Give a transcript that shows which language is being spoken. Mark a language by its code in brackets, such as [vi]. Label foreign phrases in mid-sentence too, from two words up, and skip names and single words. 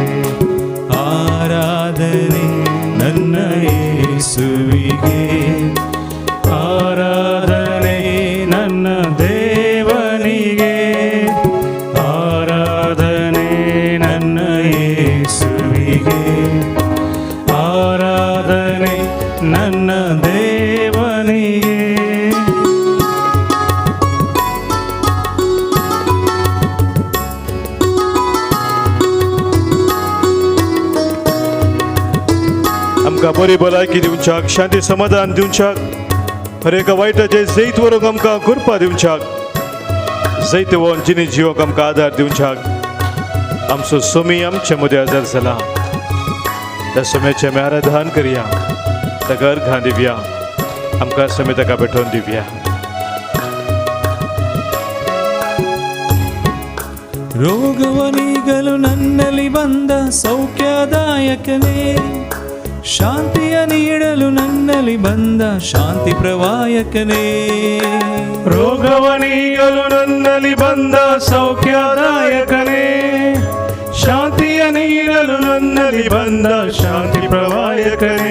[kn] ಆರಾಧನೆ ನನ್ನ ಯೇಸುವಿಗೆ, ಆರಾಧನೆ ನನ್ನ ದೇವನಿಗೆ. ಆರಾಧನೆ ನನ್ನ ಯೇಸುವಿಗೆ, ಆರಾಧನೆ ನನ್ನ ದೇವನಿಗೆ. [kok] आमकां बरी भलायकी दिवच्याक, शांती समाधान दिवच्याक, हर एका वायटाचे जैत व्हरूंक आमकां कृपा दिवच्याक, जैत व्हरून जिणी जिवोक आमकां आदार दिवच्याक. आमचो सोमी आमचे मदें हजर जाला. त्या सोम्याचें आमी आराधन करया, ताका अर्घां दिवया, आमकां सोमी ताका भेटोवन दिवया. [kn] ರೋಗವನಿಗಲು ನನ್ನಲ್ಲಿ ಬಂದ ಸೌಖ್ಯದಾಯಕನೇ, ಶಾಂತಿಯ ನೀಡಲು ನನ್ನಲ್ಲಿ ಬಂದ ಶಾಂತಿ ಪ್ರವಾಯಕನೇ. ರೋಗವನಿಗಲು ನನ್ನಲ್ಲಿ ಬಂದ ಸೌಖ್ಯದಾಯಕನೇ, ಶಾಂತಿಯ ನೀಡಲು ನನ್ನಲ್ಲಿ ಬಂದ ಶಾಂತಿ ಪ್ರವಾಯಕನೇ.